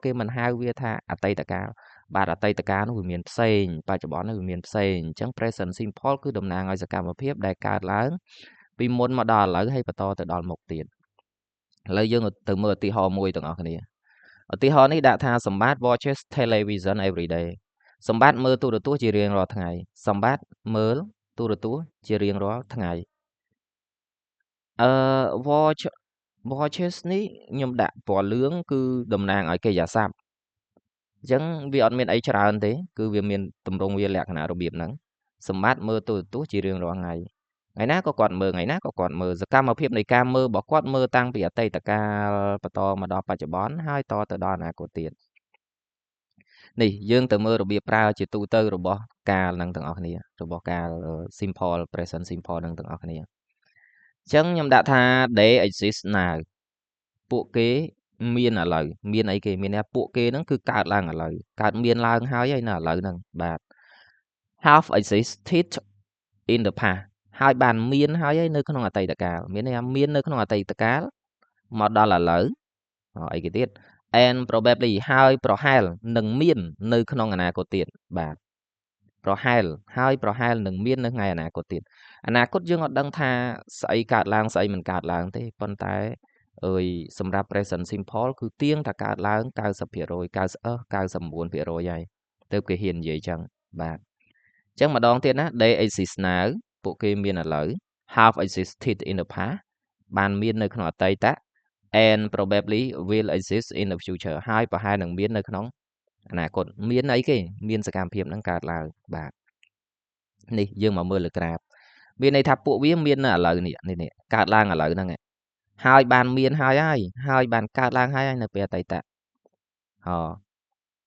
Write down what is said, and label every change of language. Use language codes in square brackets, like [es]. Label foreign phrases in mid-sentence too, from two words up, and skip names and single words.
[km] គេមិនហៅវាថាអតីតកាលបាទអតីតកាលនោះវាមានផ្សេងបច្ចុប្បន្ននោះវាមានផ្សេងអញ្ចឹង [en] present simple [km] គឺតំណាងឲ្យសកម្មភាពដែលកើតឡើងពីមុនមកដល់ឥឡូវហើយបន្តទៅដល់មុខទៀតឥឡូវយើងទៅមើលឧទាហរណ៍មួយទាំងអស់គ្នាឧទាហរណ៍នេះដាក់ថាសម្បត្តិ [en] watches television every day [km] សម្បត្តិមើលទូរទស្សន៍ជារៀងរាល់ថ្ងៃសម្បត្តិមើលទូរទស្សន៍ជារៀងរាល់ថ្ងៃ watches នេះខ្ញុំដាក់ពណ៌លឿងគឺតំណាងឲ្យកិរិយាសព្ទអញ្ចឹងវាអត់មានអីច្រើនទេគឺវាមានទម្រង់វាលក្ខណៈរបៀបហ្នឹងសម្បត្តិមើលទូរទស្សន៍ជារៀងរាល់ថ្ងៃថ្ងៃណាក៏គាត់មើលសកម្មភាពនៃការមើលរបស់គាត់មើលតាំងពីអតីតកាលបន្តមកដល់បច្ចុប្បន្នហើយតទៅដល់អនាគត ទៀតនេះយើងទៅមើលរបៀបប្រើជាទូទៅរបស់កាលនឹងទាំងអស់គ្នារបស់កាល [en] simple present simple [km] នឹងទាំងអស់គ្នាអញ្ចឹងខ្ញុំដាក់ថា [en] they exist now [km] ពួកគេមានឥឡូវមានអីគេមានថាពួកគេហ្នឹងគឺកើតឡើងឥឡូវកើតមានឡើងហើយនៅ ឥឡូវហ្នឹងបាទ [en] have existed in the past [km] ហើយបានមានហើយនៅក្នុងអតីតកាលមានន័យថាមាននៅក្នុងអតីតកាលមកដល់ឥឡូវអីគេទៀត [en] and probably [km] ហើយប្រហែលនឹងមាន នៅក្នុងអនាគតទៀតបាទប្រហែលនឹងមាននៅថ្ងៃអនាគតទៀតអនាគតយើងអត់ដឹងថាស្អីកើតឡើងស្អីមិនកើតឡើងទេ ប៉ុន្តែសម្រាប់ [en] present simple [km] គឺទៀងតែកើតឡើង90% 99% ហើយទៅគេហ៊ាននិយាយចឹងបាទអញ្ចឹងម្ដង ទៀតណា [en] they exist now [km] ពួកគេមានឥឡូវ [en] have existed in the past [km] បានមាននៅក្នុងអតីត [en] and probably will exist in the future [km] ហើយប្រហែលនឹងមាននៅក្នុងអនាគតមានអីគេមានសកម្មភាពហ្នឹងកើតឡើងបាទនេះយើងមកមើលលើក្រាបមានន័យថាពួកវាមាននៅឥឡូវនេះកើតឡើងឥឡូវហ្នឹងហើយបានមានហើយបានកើតឡើងហើយនៅពេលអតីត